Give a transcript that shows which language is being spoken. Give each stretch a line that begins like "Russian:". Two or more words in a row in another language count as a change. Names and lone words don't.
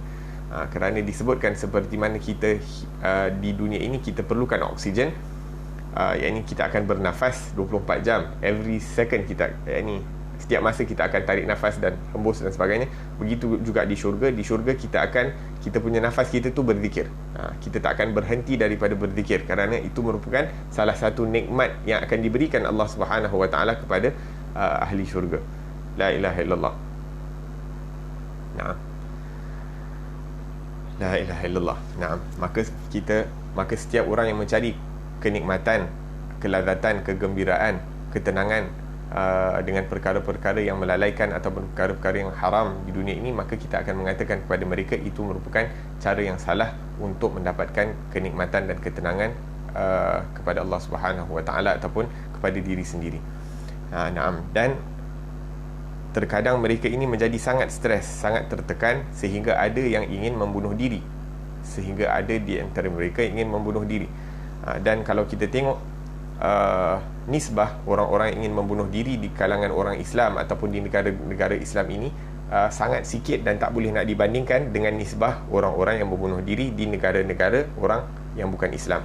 Malay: Kerana disebutkan seperti mana kita di dunia ini kita perlukan oksigen, yang ini kita akan bernafas 24 jam
English: every second
Malay: kita, yang ini setiap masa kita akan tarik nafas dan hembus dan sebagainya. Begitu juga di syurga. Di syurga kita punya nafas kita tu berzikir. Kita tak akan berhenti daripada berzikir, kerana itu merupakan salah satu nikmat yang akan diberikan
Arabic: Allah Subhanahu Wa Taala
Malay: kepada ahli syurga.
Arabic: لا إله إلا الله. نعم. لا إله إلا الله. نعم.
Malay: Maka setiap orang yang mencari kenikmatan, kelazatan, kegembiraan, ketenangan dengan perkara-perkara yang melalaikan ataupun perkara-perkara yang haram di dunia ini, maka kita akan mengatakan kepada mereka itu merupakan cara yang salah untuk mendapatkan kenikmatan dan ketenangan kepada
Arabic: Allah Subhanahu Wa Taala
Malay: ataupun kepada diri sendiri. Naam. Dan terkadang mereka ini menjadi sangat stres, sangat tertekan, sehingga ada yang ingin membunuh diri. Sehingga ada di antara mereka ingin membunuh diri. Dan kalau kita tengok nisbah orang-orang ingin membunuh diri di kalangan orang Islam ataupun di negara-negara Islam ini sangat sikit dan tak boleh nak dibandingkan dengan nisbah orang-orang yang membunuh diri di negara-negara orang yang bukan Islam.